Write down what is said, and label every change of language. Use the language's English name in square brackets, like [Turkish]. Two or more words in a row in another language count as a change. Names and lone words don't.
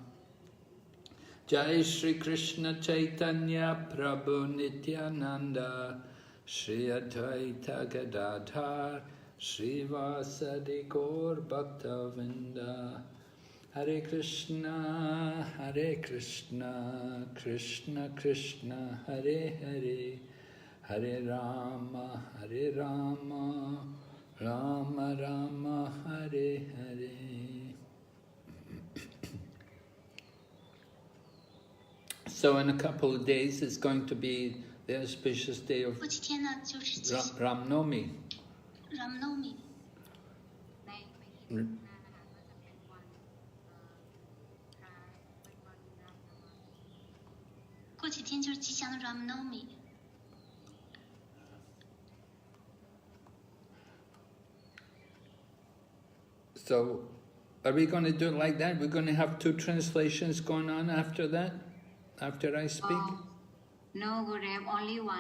[English] Jai Shri Krishna Chaitanya Prabhu Nityananda Shri Advaita Gadadhar Shri Vasadi Gaur Bhaktavinda Hare Krishna Krishna Krishna Hare Hare Hare Rama Rama Rama Hare Hare. So in a couple of days it's going to be the auspicious day of [Chinese] 过几天呢，就是七 [English] Ram Navami. [Chinese] Ramnami。 [Thai] ในไม่กี่วันนะคะก็จะเป็นวันคล้ายเป็นวันรำนวมี [Chinese] 过几天就是吉祥的 Ramnami。 [English] So, are we going to do it like that? We're going to have two translations going on after that? After I speak? No, Gurudev, only one.